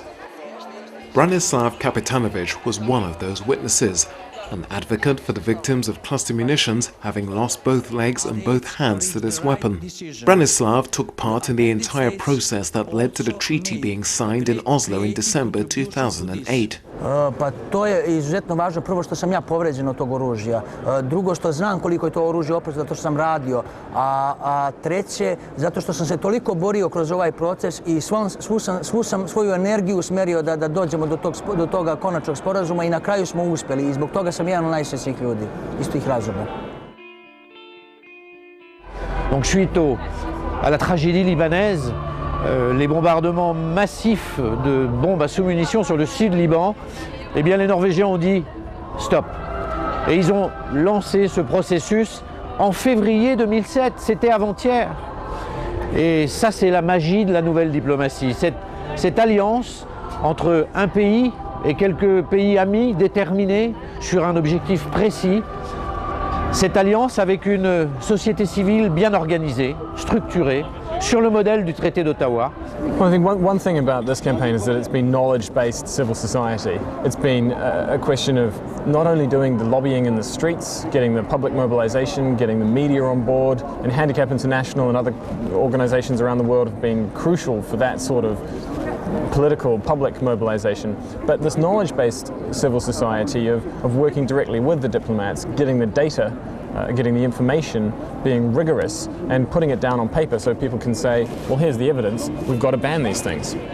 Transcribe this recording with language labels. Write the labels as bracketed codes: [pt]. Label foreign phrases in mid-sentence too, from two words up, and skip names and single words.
[en] Branislav Kapitanovich was one of those witnesses, an advocate for the victims of cluster munitions having lost both legs and both hands to this weapon. Branislav took part in the entire process that led to the treaty being signed in Oslo in December 2008. [sr] Pa to je izuzetno važno, prvo što sam ja povređen od tog oružja, drugo što znam koliko je to oružje opasno zato što sam radio, a treće zato što sam se toliko borio kroz ovaj proces i svu sam svoju energiju usmerio da dođemo do toga konačnog sporazuma i na kraju smo uspjeli i zbog toga sam jedan od najsrećnijih ljudi, iz tih razloga. [fr] Donc suite à la tragédie libanaise, les bombardements massifs de bombes à sous-munitions sur le sud Liban, eh bien les Norvégiens ont dit stop. Et ils ont lancé ce processus en février 2007, c'était avant-hier. Et ça c'est la magie de la nouvelle diplomatie, cette alliance entre un pays et quelques pays amis déterminés sur un objectif précis. Cette alliance avec une société civile bien organisée, structurée, sur le modèle du traité d'Ottawa. [en] Well, I think one thing about this campaign is that it's been knowledge-based civil society. It's been a question of not only doing the lobbying in the streets, getting the public mobilization, getting the media on board, and Handicap International and other organizations around the world have been crucial for that sort of political public mobilization, but this knowledge-based civil society of working directly with the diplomats, getting the data, getting the information, being rigorous and putting it down on paper so people can say, well, here's the evidence, we've got to ban these things.